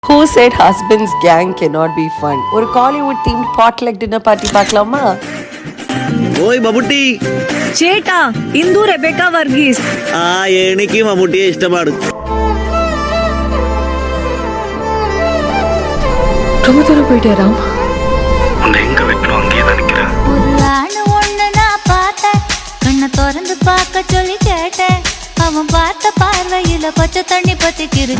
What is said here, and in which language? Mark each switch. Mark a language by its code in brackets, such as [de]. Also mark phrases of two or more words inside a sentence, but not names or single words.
[en] Who said husband's gang cannot be fun? [ta] ஒரு [en] Hollywood themed potluck dinner party [ta] பார்க்கலாமா? ஓய் மம்முட்டி [ml] ചേട്ടാ ഇന്ദു റെബേക്ക വർഗീസ് എനിക്ക് മമ്മൂട്ടിയെ ഇഷ്ടമാണ്. [ta] ரொம்ப தூரம் போயிட்டே ராம். உன்னை எங்க வைக்கணும் அங்கேயே தான் நிக்கிறேன். ஒரு ஆணு ஒண்ணு நான் பார்த்தேன், கண்ணை திறந்து பார்க்க சொல்லி கேட்டேன். அவன் பார்த்த பார்வையில பச்சை தண்ணி பத்தி கிருச்சு.